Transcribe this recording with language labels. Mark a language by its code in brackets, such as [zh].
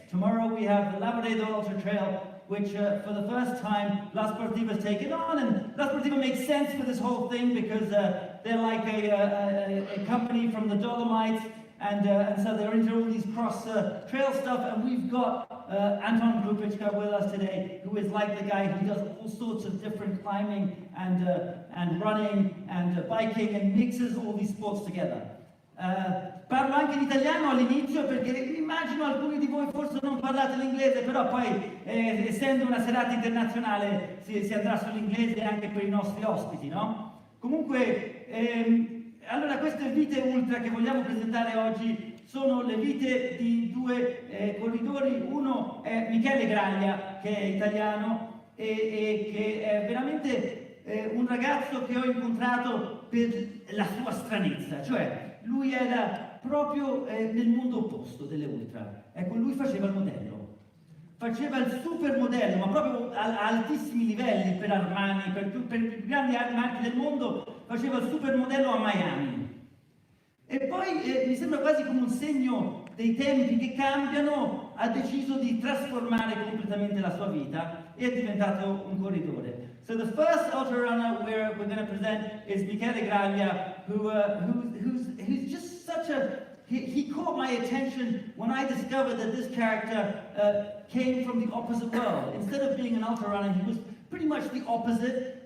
[en] Tomorrow we have the Lavaredo Ultra Trail, which for the first time La Sportiva's taken on, and La Sportiva makes sense for this whole thing because they're like a company from the Dolomites. And so they're into all these cross-trail stuff, and we've got Anton Krupicka with us today, who is like the guy who does all sorts of different climbing and running and biking and mixes all these sports together. [it] Parlo anche in italiano all'inizio perché immagino alcuni di voi forse non parlate l'inglese, però poi essendo una serata internazionale si andrà sull'inglese anche per i nostri ospiti, no? Comunque... Allora, queste vite ultra che vogliamo presentare oggi sono le vite di due corridori. Uno è Michele Graglia, che è italiano e che è veramente un ragazzo che ho incontrato per la sua stranezza, cioè lui era proprio nel mondo opposto delle ultra. Ecco, lui faceva il modello. Faceva il supermodello, ma proprio a altissimi livelli per Armani, per i più grandi marchi del mondo, faceva il supermodello a Miami. E poi mi sembra quasi come un segno dei tempi che cambiano, ha deciso di trasformare completamente la sua vita e è diventato un corridore. [en] So the first ultra runner we're going to present is Michele Graglia, who's just such a... He caught my attention when I discovered that this character came from the opposite world. Instead of being an ultra runner, he was pretty much the opposite.